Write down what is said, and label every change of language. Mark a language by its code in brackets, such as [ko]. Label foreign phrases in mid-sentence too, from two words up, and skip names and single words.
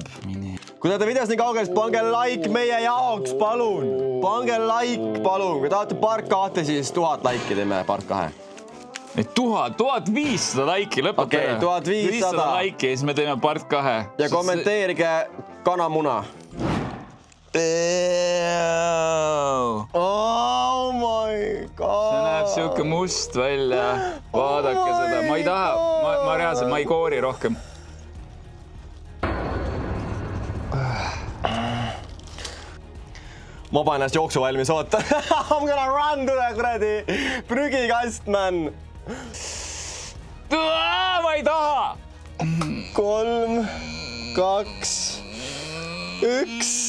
[et] Kui te olete videos nii kaugel, siis pange like meie jaoks, palun. Pange like, palun. Kui tahate part 2, siis 1000 laiki teeme part 2. 1500 laiki, lõpeta. Okei, 1500 laiki, siis me teeme part 2. Ja kommenteerige kanamuna. [en] Oh my god. [et] See näeb siuke must välja. Vaadake seda. Ma ei taha, ma reaalselt, ma ei koori rohkem. Ma panen ennast jooksu valmis, oota. [en] I'm gonna run [et] tule, kuradi. Prügikast, [en] man. [et] Ma ei taha. 3, 2, 1.